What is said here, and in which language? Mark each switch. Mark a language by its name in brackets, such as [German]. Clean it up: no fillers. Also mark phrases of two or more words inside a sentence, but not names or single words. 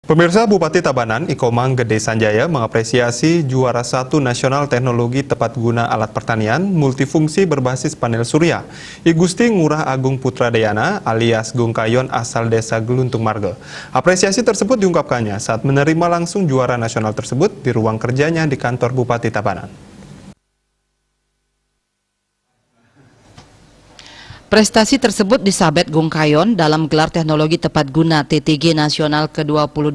[Indonesian] Pemirsa, Bupati Tabanan, Ikomang Gede Sanjaya mengapresiasi juara 1 nasional teknologi tepat guna alat pertanian multifungsi berbasis panel surya, I Gusti Ngurah Agung Putradayana alias Gungkayon asal desa Geluntung Marge. Apresiasi tersebut diungkapkannya saat menerima langsung juara nasional tersebut di ruang kerjanya di kantor Bupati Tabanan. Prestasi tersebut disabet Gungkayon dalam gelar teknologi tepat guna TTG Nasional ke-22